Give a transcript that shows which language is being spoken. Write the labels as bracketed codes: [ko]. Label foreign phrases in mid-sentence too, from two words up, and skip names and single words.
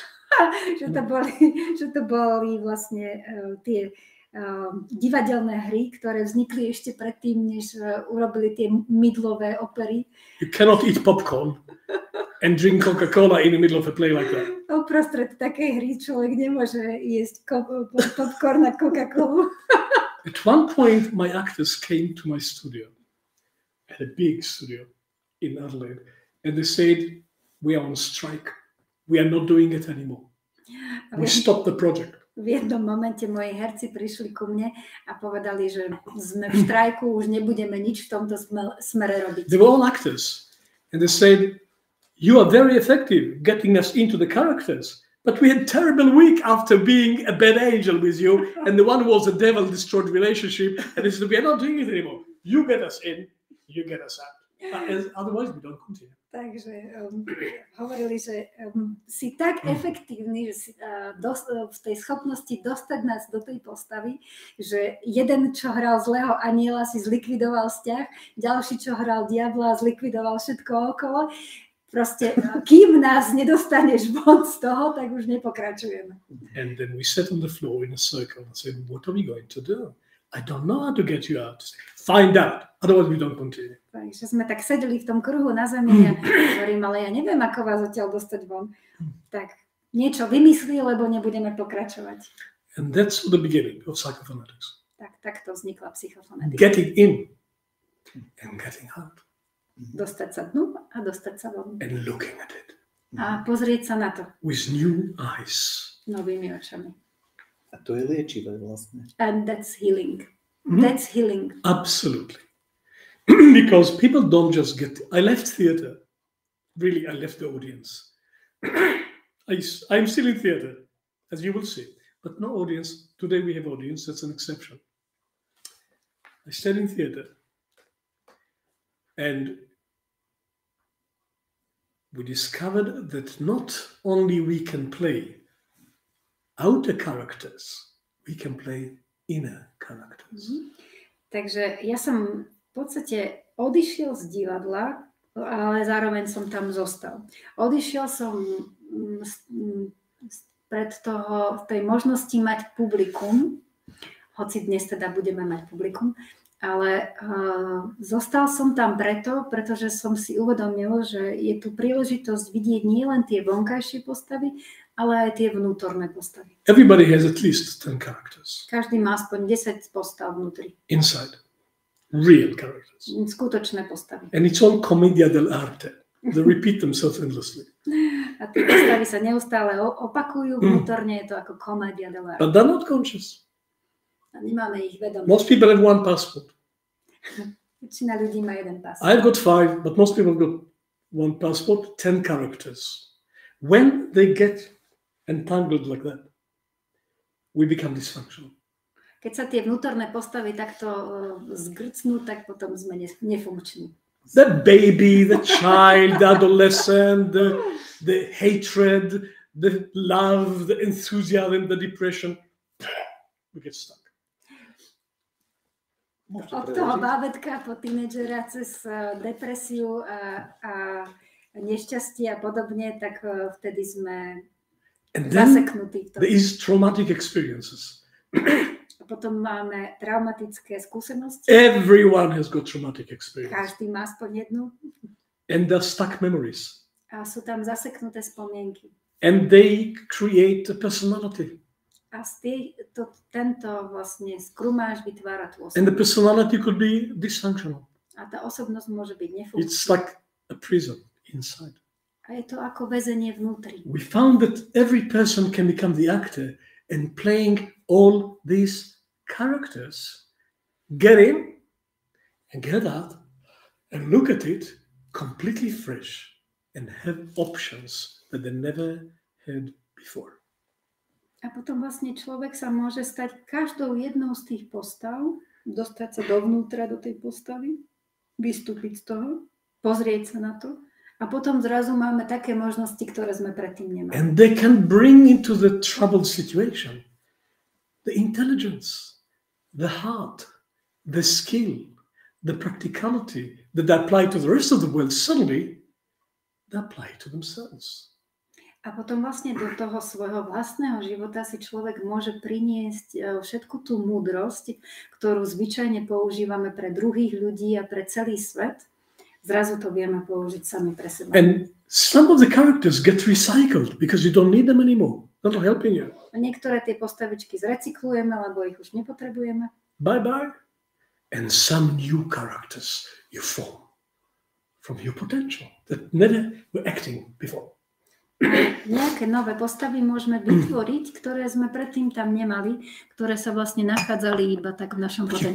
[sk] že to boli vlastne tie divadelné hry, ktoré vznikli ešte predtým, než urobili tie mydlové opery. [en] You cannot eat popcorn and drink Coca-Cola in the middle of a play like that. [sk] Uprostred takej hry človek nemôže jesť popcorn a Coca-Colu. [en] At one point, my actors came to my studio. I had a big studio in Adelaide. And they said, we are on strike. We are not doing it anymore. We stopped the project. [sk] V jednom momente moji herci prišli ku mne a povedali, že sme v štrajku, už nebudeme nič v tomto smere robiť. [en] They were all actors. And they said, you are very effective getting us into the characters. But we had a terrible week after being a bad angel with you. And the one who was a devil destroyed the relationship. And they said, we are not doing it anymore. You get us in, you get us out. Otherwise, we don't continue. [sk] Takže hovorili, že si tak efektívny, že si, v tej schopnosti dostať nás do tej postavy, že jeden, čo hral zlého aniela, si zlikvidoval vzťah, ďalší, čo hral diabla, zlikvidoval všetko okolo. Proste, kým nás nedostaneš von z toho, tak už nepokračujeme. [en] And then we sat on the floor in a circle and said, what are we going to do? I don't know how to get you out. Find out, otherwise we don't continue. [sk] Takže sme tak sedeli v tom kruhu na zemi a hovorím, ale ja neviem, ako vás odtiaľ dostať von. Tak niečo vymyslí, lebo nebudeme pokračovať. [en] And that's the beginning of psychophonetics. [sk] Tak to vznikla psychofonetika. [en] Getting in and getting out. [sk] Dostať sa dnu a dostať sa von. [en] And looking at it. [sk] A pozrieť sa na to. [en] With new eyes. [sk] Novými očami. A to je liečivé vlastne. [en] And that's healing. That's healing. Absolutely. Because people don't just get... I left theater. Really, I left the audience. I'm still in theater, as you will see. But no audience. Today we have audience. That's an exception. I stayed in theater. And we discovered that not only we can play outer characters, we can play inner characters. [sk] Takže ja som v podstate odišiel z divadla, ale zároveň som tam zostal. Odišiel som pred tej možnosti mať publikum, hoci dnes teda budeme mať publikum, Ale zostal som tam pretože som si uvedomil, že je tu príležitosť vidieť nielen tie vonkajšie postavy, ale aj tie vnútorné postavy. [en] Everybody has at least 10 characters. [sk] Každý má aspoň 10 postav vnútri. [en] Inside. Real characters. [sk] Skutočné postavy. [en] And it's all [it] commedia dell'arte. [en] They repeat themselves endlessly. [sk] A tie postavy sa neustále opakujú, vnútorne je to ako komédia dell'arte. [en] But they're not conscious. [sk] A nemáme ich vedomie. [en] Most people have one passport. [sk] Väčšina ľudí má jeden pas. [en] I've got 5, but most people have got one passport, 10 characters. When they get entangled like that, we become dysfunctional. [sk] Keď sa tie vnútorné postavy takto zgrcnú, tak potom sme nefunkční. [en] The baby, the child, the adolescent, the hatred, the love, the enthusiasm, the depression, we get stuck. [sk] Od toho bábätka po tínedžera cez depresiu a nešťastie a podobne, tak vtedy sme zaseknutí. [en] These traumatic experiences. [sk] A potom máme traumatické skúsenosti. [en] Everyone has got traumatic experience. [sk] Každý má aspoň jednu. [en] And they're stuck memories. [sk] A sú tam zaseknuté spomienky. [en] And they create a personality. [sk] A tento vlastne skrumáž vytvára tú osobnosť. [en] And the personality could be dysfunctional. [sk] A tá osobnosť môže byť nefunkčná. [en] It's like a prison inside. [sk] A je to ako väzenie vnútri. [en] We found that every person can become the actor and playing all these characters, get in and get out and look at it completely fresh and have options that they never had before. [sk] A potom vlastne človek sa môže stať každou jednou z tých postav, dostať sa dovnútra do tej postavy, vystúpiť z toho, pozrieť sa na to a potom zrazu máme také možnosti, ktoré sme predtým nemali. [en] And they can bring into the troubled situation the intelligence, the heart, the skill, the practicality that they apply to the rest of the world. Suddenly, they apply to themselves. [sk] A potom vlastne do toho svojho vlastného života si človek môže priniesť všetku tú múdrosť, ktorú zvyčajne používame pre druhých ľudí a pre celý svet. Zrazu to vieme použiť sami pre seba. [en] And some of the characters get recycled because you don't need them anymore. They're not helping you. [sk] A niektoré tie postavičky zrecyklujeme, lebo ich už nepotrebujeme. [en] Bye-bye. And some new characters you form from your potential that never were acting before. [sk] Nejaké nové postavy môžeme vytvoriť, ktoré sme predtým tam nemali, ktoré sa vlastne nachádzali iba tak v našom potenciáli.